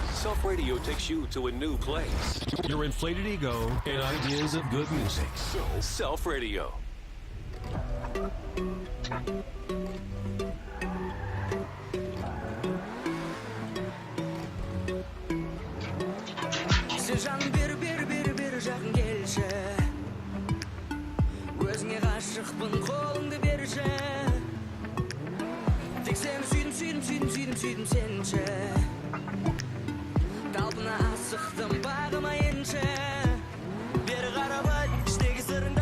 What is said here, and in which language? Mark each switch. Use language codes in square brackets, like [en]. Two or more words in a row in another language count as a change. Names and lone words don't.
[en] Self Radio takes you to a new place. Your inflated ego and ideas of good music. Self Radio. [kk] Sejan bir жақын келші Өзіңе ғашықпын қолыңды берші Тек сені сүйдім сенші Талпына асықтым бағыма енші Бері қарап айт, іштегі сырыңды